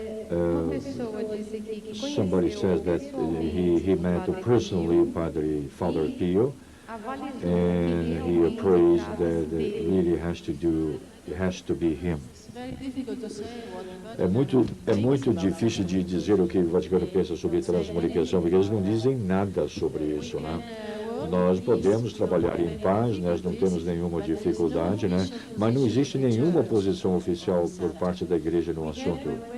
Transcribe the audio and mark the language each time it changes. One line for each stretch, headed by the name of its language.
Portuguese: Uma pessoa disse aqui que
English: somebody says that he met personally Father Pio, and he appraised that it really has to be him.
Portuguese: É muito difícil de dizer o que o Vaticano pensa sobre transcomunicação, porque eles não dizem nada sobre isso, né? Nós podemos trabalhar em paz, nós não temos nenhuma dificuldade, né? Mas não existe nenhuma posição oficial por parte da igreja no assunto.